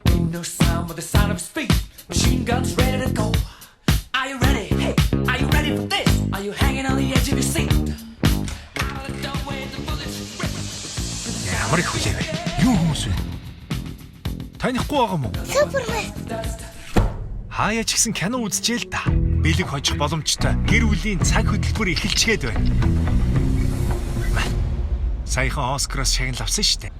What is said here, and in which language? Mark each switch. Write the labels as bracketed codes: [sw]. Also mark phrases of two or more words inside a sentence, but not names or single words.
[en] No sound but the sound of his feet. Machine guns ready to go. Are you ready? Hey, are you ready for this? Are you hanging on the edge of your seat? Out of the doorway, the bullets rip. [mn] Ямар их хүлээ вэ? Юу хүмүүс вэ? Танихгүй байгаа мó? Супермен. Хаяа ч гэсэн кино үзчихээ л да. Бэлэг хожих боломжтой. Гэр бүлийн цаг хөтөлбөр эхэлчихэд байна. Саяхан Оскароос шагнал авсан шүү дээ.